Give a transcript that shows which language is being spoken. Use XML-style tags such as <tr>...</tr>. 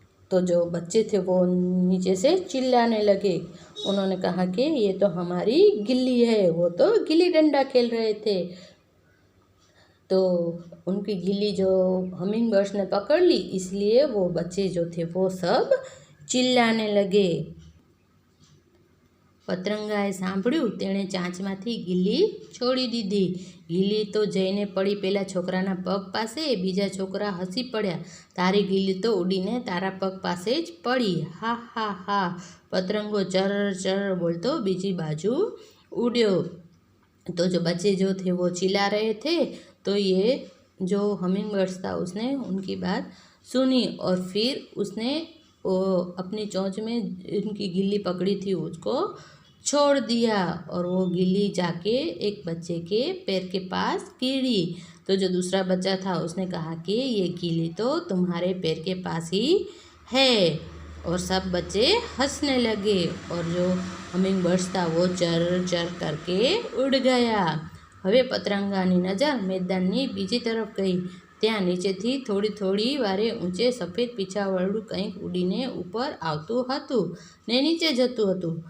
<hi>तो जो बच्चे थे वो नीचे से चिल्लाने लगे। उन्होंने कहा कि ये तो हमारी गिल्ली है। वो तो गिल्ली डंडा खेल रहे थे। तो उनकी गिल्ली जो हमिंग बर्ड्स ने पकड़ ली, इसलिए वो बच्चे जो थे वो सब चिल्लाने लगे।</hi> <gu>પતંગાએ સાંભળ્યું તેણે ચાંચમાંથી ગિલ્લી છોડી દીધી। ગિલ્લી તો જઈને પડી પેલા છોકરાના પગ પાસે। બીજા છોકરા હસી પડ્યા, તારી ગિલ્લી તો ઉડીને તારા પગ પાસે જ પડી। હા હા હા। પતંગો ચર ચર બોલતો બીજી બાજુ ઉડ્યો।</gu> <hi>तो जो बच्चे जो थे वो चिल्ला रहे थे। तो ये जो हमिंग बर्ड्स था उसने उनकी बात सुनी और फिर उसने अपनी चोंच में इनकी गिल्ली पकड़ी थी उसको छोड़ दिया और वो गिल्ली जाके एक बच्चे के पैर के पास गिरी। तो जो दूसरा बच्चा था उसने कहा कि ये गिल्ली तो तुम्हारे पैर के पास ही है और सब बच्चे हंसने लगे और जो हमिंग बर्ड्स था वो चर चर करके उड़ गया।</hi> <gu>હવે પતંગાની નજર મેદાનની બીજી તરફ ગઈ। ત્યાં નીચેથી થોડી થોડી વારે ઊંચે સફેદ પીછાવાળું કંઈક ઉડીને ઉપર આવતું હતું ને નીચે જતું હતું।</gu>